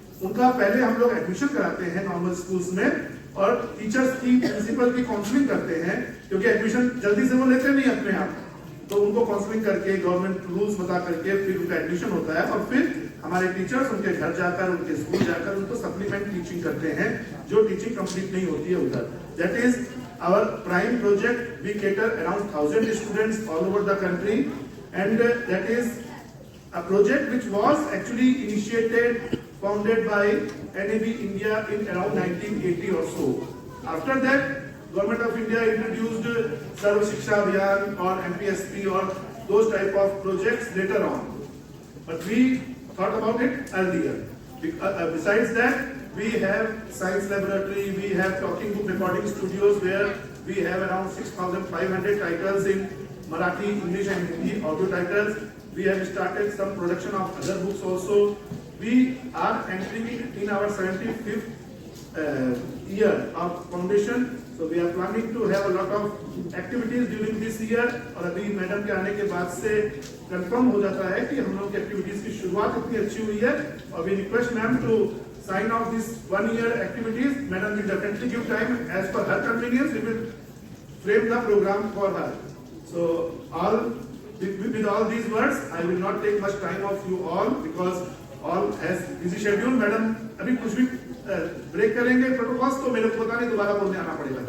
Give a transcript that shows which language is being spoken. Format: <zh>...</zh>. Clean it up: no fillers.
<hi>उनका पहले हम लोग एडमिशन कराते हैं नॉर्मल स्कूल्स में, और टीचर्स की, प्रिंसिपल की काउंसलिंग करते हैं, क्योंकि एडमिशन जल्दी से वो लेते नहीं अपने आप। तो उनको काउंसलिंग करके, गवर्नमेंट रूल्स बता करके फिर उनका एडमिशन होता है, और फिर हमारे टीचर्स उनके घर जाकर, उनके स्कूल जाकर उनको सप्लीमेंट टीचिंग करते हैं, जो टीचिंग कंप्लीट नहीं होती है उधर।</hi> <en>That is our prime project. We cater around 1000 students all over the country, and that is a project which was actually initiated, founded by NAB India in around 1980 or so. After that, Government of India introduced Sarv Shiksha Abhiyan or MPSP or those type of projects later on. But we thought about it earlier. Besides that, we have science laboratory, we have talking book recording studios where we have around 6,500 titles in Marathi, English and Hindi audio titles. We have started some production of other books also. We are entering in our 75th year of foundation. So we are planning to have a lot of activities during this year.</en> <hi>और अभी madam के आने के बाद से confirm हो जाता है कि हम लोग की एक्टिविटीज की शुरुआत इतनी अच्छी हुई है।</hi> <en>और we request ma'am to sign off this 1 year activities. Madam will definitely give time as per her convenience. We will frame the program for her. So with all these words, I will not take much time of you all because all has busy schedule.</en> <hi>Madam, अभी कुछ भी break करेंगे protocols, तो मेरे को पता नहीं दोबारा बोलने आना पड़ेगा।</hi>